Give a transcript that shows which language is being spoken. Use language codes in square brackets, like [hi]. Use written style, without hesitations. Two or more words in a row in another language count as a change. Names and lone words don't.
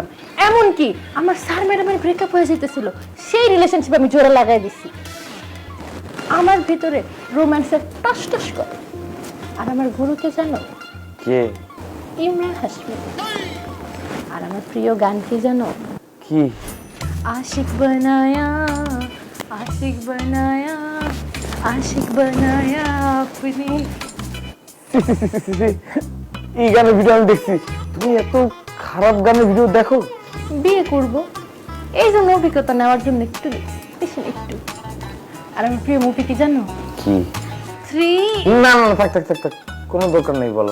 [bn] এমনকি আমার স্যার ম্যাডামের ব্রেকআপ হয়ে যেতেছিল, সেই রিলেশনশিপ আমি জোরে লাগাই দিছি। আমার ভিতরে রোম্যান্সের টস টস করে। আর আমার গুরুকে জানো? কে? ইমরান হাশমি। আর আমার প্রিয় গান কি জানো? কি? [hi] आशिक बनाया, आशिक बनाया, आशिक बनाया अपनी। [bn] এই গানের ভিডিও আমি দেখছি। তুমি এত খারাপ গানের ভিডিও দেখো? বিয়ে করব, এই জন্য অভিজ্ঞতা নেওয়ার জন্য একটু দেখছি, বেশি না একটু। আর আমার প্রিয় মুভি কি জানো? কি? 3। না না, থাক থাক থাক থাক, কোনো দরকার নেই বলো।